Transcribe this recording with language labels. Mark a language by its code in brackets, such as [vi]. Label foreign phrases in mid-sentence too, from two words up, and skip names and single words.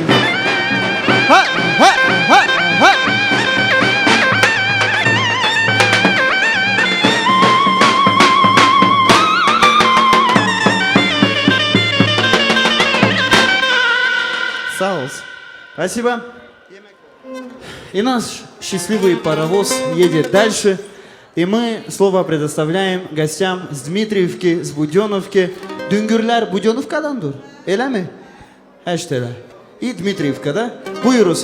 [tr] Ha ha ha ha. Sağ olsun. [ru] Спасибо. И наш счастливый паровоз едет дальше. И мы слово предоставляем гостям с Дмитриевки, с Буденовки. [tr] Düngürler Budyonovka'dandır. Öyle mi? İşte и Дмитриевкa'da. Buyuruz.